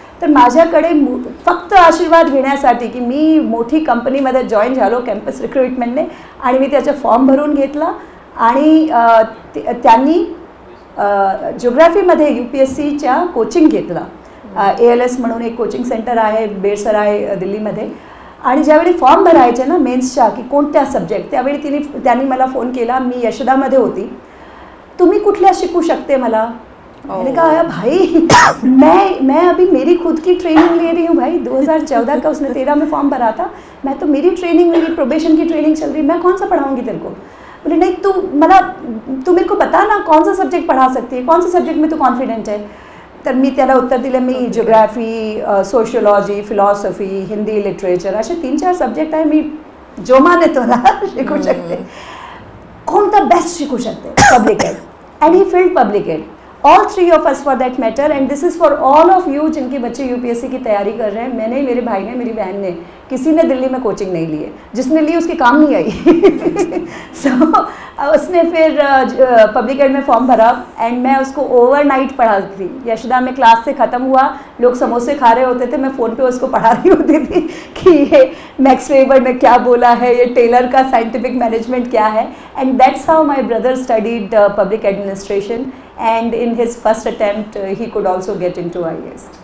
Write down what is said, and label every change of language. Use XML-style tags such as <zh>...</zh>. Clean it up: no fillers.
<mr>तर माझ्याकडे फक्त आशीर्वाद घेण्यासाठी की मी मोठी कंपनीमध्ये जॉईन झालो कॅम्पस रिक्रुटमेंटने आणि मी त्याचा फॉर्म भरून घेतला आणि त्यांनी जिओग्राफीमध्ये UPSCच्या कोचिंग घेतला. ALS म्हणून एक कोचिंग सेंटर आहे, बेडसर आहे दिल्लीमध्ये. आणि ज्यावेळी फॉर्म भरायचे ना मेन्सच्या की कोणत्या सब्जेक्ट, त्यावेळी त्यांनी मला फोन केला. मी यशोदामध्ये होती. तुम्ही कुठल्या शिकू शकते मला?</mr> <hi>मैंने कहा भाई मैं अभी मेरी खुद की ट्रेनिंग ले रही हूँ भाई. 2014 का उसने 13 में फॉर्म भरा था. मैं तो मेरी ट्रेनिंग, मेरी प्रोबेशन की ट्रेनिंग चल रही, मैं कौन सा पढ़ाऊँगी तेरे को? बोले नहीं तू मेरे को बता ना कौन सा सब्जेक्ट पढ़ा सकती है, कौन सा सब्जेक्ट में तू कॉन्फिडेंट है.</hi> <mr>तर मी त्याला उत्तर दिलं, मी geography, sociology, philosophy, Hindi literature असे 3-4 सब्जेक्ट आहे, मी जो माने तुला शिकू शकते. कोणता बेस्ट शिकू शकते? Public add.</mr> <en>And ही field public ad. All 3 of us for that matter, and this is for all of you</en> <hi>जिनके बच्चे UPSC की तैयारी कर रहे हैं. मैंने, मेरे भाई ने, मेरी बहन ने, किसी ने दिल्ली में कोचिंग नहीं ली है. जिसने ली उसकी काम नहीं आई. सो उसने फिर पब्लिक एड में फॉर्म भरा एंड मैं उसको ओवरनाइट पढ़ाती थी. यशोदा में क्लास से ख़त्म हुआ, लोग समोसे खा रहे होते थे, मैं फ़ोन पे उसको पढ़ा रही होती थी कि ये मैक्स वेबर ने क्या बोला है, ये टेलर का साइंटिफिक मैनेजमेंट क्या है.</hi> <en>And that's how my brother studied public administration. And in his first attempt, he could also get into IAS.</en>